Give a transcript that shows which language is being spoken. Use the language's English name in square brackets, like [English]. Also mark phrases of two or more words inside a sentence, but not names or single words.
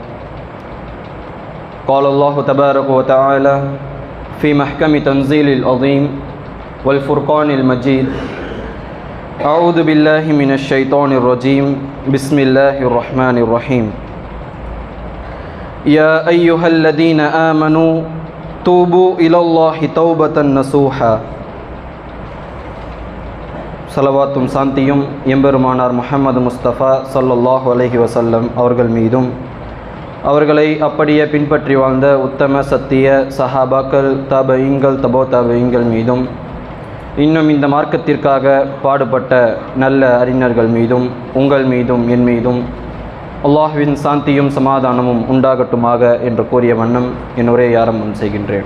[Arabic] قال الله تبارك وتعالى في محكم تنزيل العظيم والفرقان المجيد: أعوذ بالله من الشيطان الرجيم. بسم الله الرحمن الرحيم. يا أيها الذين آمنوا توبوا إلى الله توبة نصوحا. [Tamil] ஸலவாத்தும் சாந்தியும் எம்பெருமானார் முஹம்மது முஸ்தஃபா [Arabic] صلى الله عليه وسلم [Tamil] அவர்கள் மீதும், அவர்களை அப்படியே பின்பற்றி வாழ்ந்த உத்தம சத்திய சஹாபாக்கள், தபஈங்கள், தபோ தபஈங்கள் மீதும், இன்னும் இந்த மார்க்கத்திற்காக பாடுபட்ட நல்ல அறிஞர்கள் மீதும், உங்கள் மீதும் என் மீதும் அல்லாஹ்வின் சாந்தியும் சமாதானமும் உண்டாகட்டுமாக என்று கூறிய வண்ணம் என் உரையை ஆரம்பம் செய்கின்றேன்.